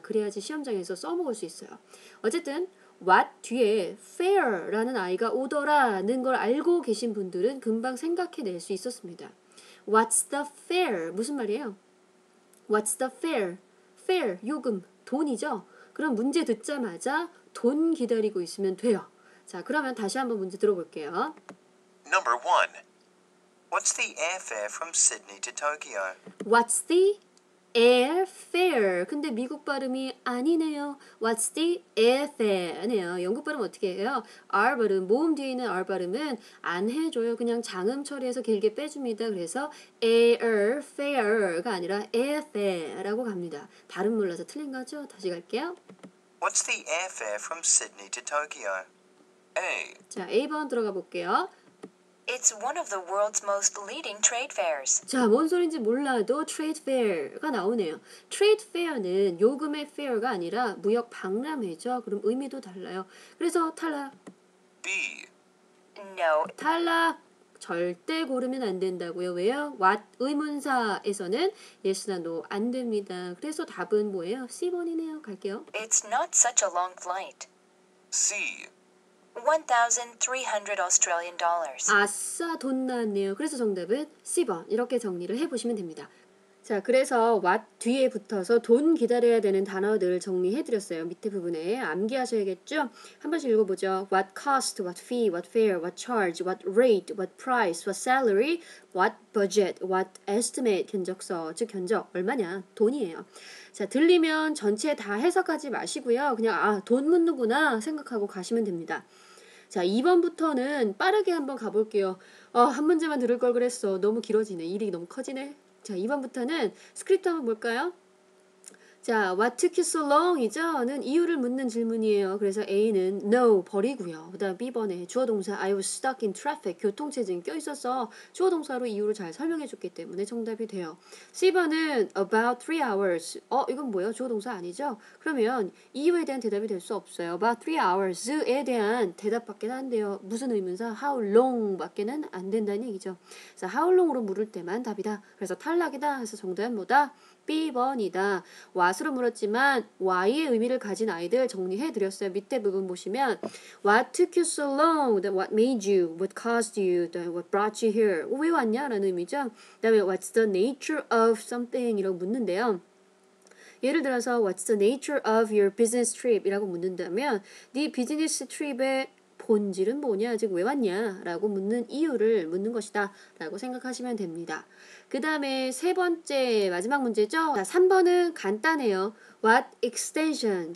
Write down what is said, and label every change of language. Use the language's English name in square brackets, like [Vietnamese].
[Korean] 그래야지 시험장에서 써먹을 수 있어요. 어쨌든 What 뒤에 fair라는 아이가 오더라는 걸 알고 계신 분들은 금방 생각해낼 수 있었습니다. [English] What's the fare? [Korean] 무슨 말이에요? [English] What's the fare? [Korean] fare, 요금, 돈이죠? 그럼 문제 듣자마자 돈 기다리고 있으면 돼요. 자, 그러면 다시 한번 문제 들어볼게요. [English] Number 1. What's the airfare from Sydney to Tokyo? What's the airfare? [Korean] 근데 미국 발음이 아니네요. [English] What's the airfare네요. [Korean] 영국 발음 어떻게 해요? R 발음, 모음 뒤에 있는 R 발음은 안 해줘요. 그냥 장음 처리해서 길게 빼줍니다. 그래서 airfare가 아니라 airfare라고 갑니다. 발음 몰라서 틀린 거죠? 다시 갈게요. [English] What's the airfare from Sydney to Tokyo? A. [Korean] 자, A번 들어가 볼게요. [English] It's one of the world's most leading trade fairs. [Korean] 자, 뭔 소린지 몰라도 trade fair가 나오네요. trade fair는 요금의 fair가 아니라 무역 박람회죠. 그럼 의미도 달라요. 그래서 탈락. [English] B. No. [Korean] 탈락. 절대 고르면 안 된다고요. 왜요? what 의문사에서는 yes나 no 안 됩니다. 그래서 답은 뭐예요? C번이네요. 갈게요. [English] It's not such a long flight. C. 1,300 Australian dollars. [Korean] 아싸, 돈 나왔네요. 그래서 정답은 C번. 이렇게 정리를 해보시면 됩니다. 자, 그래서 what 뒤에 붙어서 돈 기다려야 되는 단어들 정리해드렸어요. 밑에 부분에 암기하셔야겠죠? 한 번씩 읽어보죠. [English] What cost, what fee, what fare, what charge, what rate, what price, what salary, what budget, what estimate, [Korean] 견적서, 즉 견적, 얼마냐? 돈이에요. 자, 들리면 전체 다 해석하지 마시고요. 그냥 돈 묻는구나 생각하고 가시면 됩니다. 자, 2번부터는 빠르게 한번 가볼게요. 한 문제만 들을 걸 그랬어. 너무 길어지네. 일이 너무 커지네. 자, 2번부터는 스크립트 한번 볼까요? [English] 자, what took you so long? [Korean] 이죠?는 이유를 묻는 질문이에요. 그래서 A는 no 버리고요. 그 다음 B번에 주어 동사 [English] I was stuck in traffic. [Korean] 교통체증 껴있어서 주어 동사로 이유를 잘 설명해줬기 때문에 정답이 돼요. C번은 [English] about 3 hours. [Korean] 이건 뭐예요? 주어 동사 아니죠? 그러면 이유에 대한 대답이 될 수 없어요. about 3 hours에 대한 대답밖에 안 돼요. 무슨 의문사? how long 밖에는 안 된다는 얘기죠. 그래서 how long으로 물을 때만 답이다. 그래서 탈락이다. 그래서 정답은 뭐다? B번이다. what으로 물었지만 why의 의미를 가진 아이들 정리해드렸어요. 밑에 부분 보시면 [English] What took you so long? What made you? What caused you? What brought you here? [Korean] 왜 왔냐? 라는 의미죠. 그 다음에 [English] What's the nature of something? [Korean] 이라고 묻는데요. 예를 들어서 [English] What's the nature of your business trip? [Korean] 이라고 묻는다면 네 비즈니스 트립의 본질은 뭐냐, 즉 왜 왔냐 라고 묻는 이유를 묻는 것이다 라고 생각하시면 됩니다. 그 다음에 세 번째 마지막 문제죠. 자, 3번은 간단해요. [English] What extension?